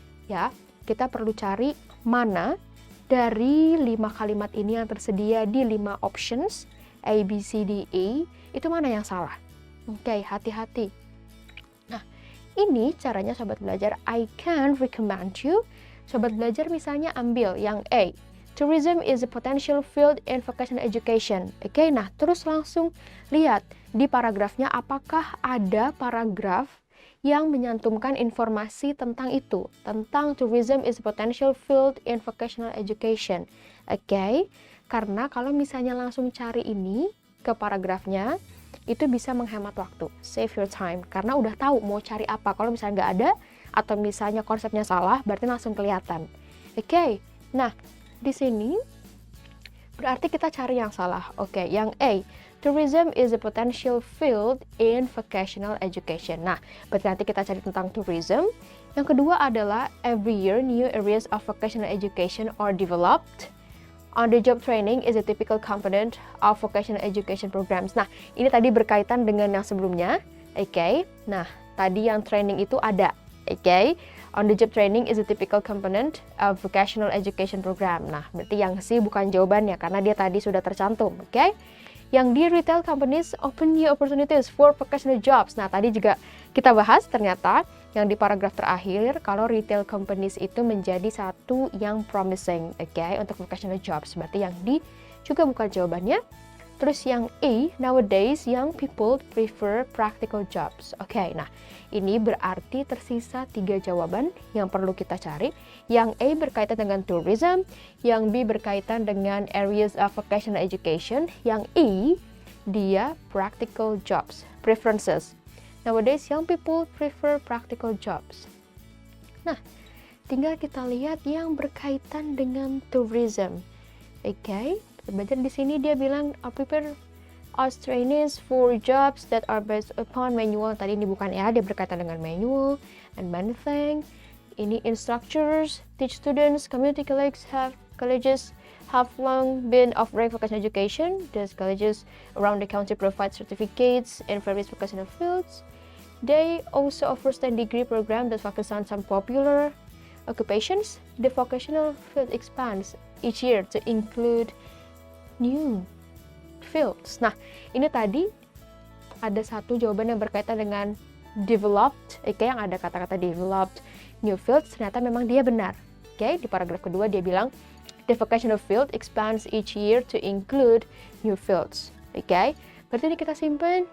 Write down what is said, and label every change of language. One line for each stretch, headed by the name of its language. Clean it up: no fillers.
Indonesian: Ya, kita perlu cari mana dari 5 kalimat ini yang tersedia di 5 options A, B, C, D, E, itu mana yang salah? Oke, hati-hati. Nah, ini caranya sobat belajar.
English: I can recommend you.
Indonesian: Sobat belajar misalnya ambil yang A.
English: Tourism is a potential field in vocational education.
Indonesian: Oke, nah terus langsung lihat di paragrafnya apakah ada paragraf yang menyantumkan informasi tentang itu, tentang
English: tourism is a potential field in vocational education.
Indonesian: Oke, karena kalau misalnya langsung cari ini ke paragrafnya, itu bisa menghemat waktu,
English: save your time,
Indonesian: karena udah tahu mau cari apa. Kalau misalnya nggak ada, atau misalnya konsepnya salah, berarti langsung kelihatan. Oke, nah di sini berarti kita cari yang salah.
English: Oke,
Indonesian: yang A,
English: tourism is a potential field in vocational education.
Indonesian: Nah, berarti nanti kita cari tentang tourism. Yang kedua adalah
English: every year new areas of vocational education are developed. On-the-job training is a typical component of vocational education programs.
Indonesian: Nah, ini tadi berkaitan dengan yang sebelumnya. Oke, nah tadi yang training itu ada.
English: Oke, on-the-job training is a typical component of vocational education program.
Indonesian: Nah, berarti yang C bukan jawabannya karena dia tadi sudah tercantum.
English: Oke,
Indonesian: yang di
English: retail companies open new opportunities for vocational jobs.
Indonesian: Nah, tadi juga kita bahas ternyata yang di paragraf terakhir kalau retail companies itu menjadi satu yang promising, oke, untuk vocational jobs. Berarti yang D juga bukan jawabannya. Terus yang E,
English: nowadays young people prefer practical jobs.
Indonesian: Oke, nah ini berarti tersisa 3 jawaban yang perlu kita cari. Yang A berkaitan dengan tourism, yang B berkaitan dengan areas of vocational education, yang E dia practical jobs, preferences.
English: Nowadays young people prefer practical jobs.
Indonesian: Nah, tinggal kita lihat yang berkaitan dengan tourism.
English: Oke,
Indonesian: belajar di sini dia bilang
English: prepare as trainees for jobs that are based upon manual.
Indonesian: Tadi ini bukan ya, dia berkaitan dengan manual
English: and many things. Ini instructors teach students, community colleges have long been offering vocational education. These colleges around the country provide certificates in various vocational fields. They also offer STEM degree program that focus on some popular occupations. The vocational field expands each year to include new fields.
Indonesian: Nah, ini tadi ada satu jawaban yang berkaitan dengan developed, oke, yang ada kata-kata developed new fields, ternyata memang dia benar. Oke, di paragraf kedua dia bilang
English: the vocational field expands each year to include new fields.
Indonesian: Oke, Berarti ini kita simpan.